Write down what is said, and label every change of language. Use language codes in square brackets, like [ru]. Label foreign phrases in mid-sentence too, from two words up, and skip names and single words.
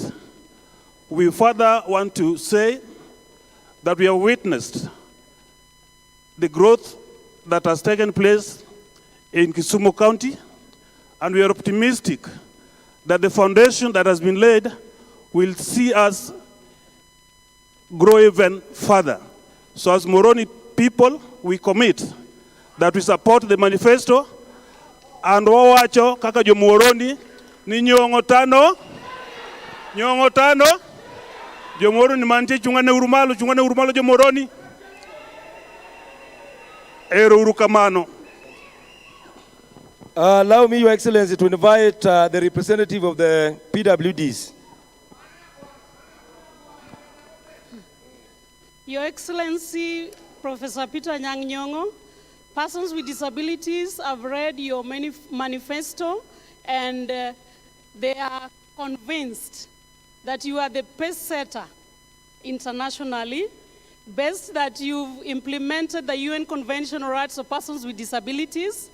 [en] We further want to say that we have witnessed the growth that has taken place in Kisumu County, and we are optimistic that the foundation that has been laid will see us grow even further. So as Moroni people, we commit that we support the manifesto, and [luo] wawacho kaka jo Moroni ni Nyong'o 5, Nyong'o 5, jo Moroni mantie chungane urumalo jo Moroni. Ero urukamano. [en] Allow me, Your Excellency, to invite the representative of the PWDs. Your Excellency, Professor Peter Anyang' Nyong'o, persons with disabilities have read your manifesto and they are convinced that you are the pace setter internationally, based that you've implemented the UN Convention on Rights of Persons with Disabilities.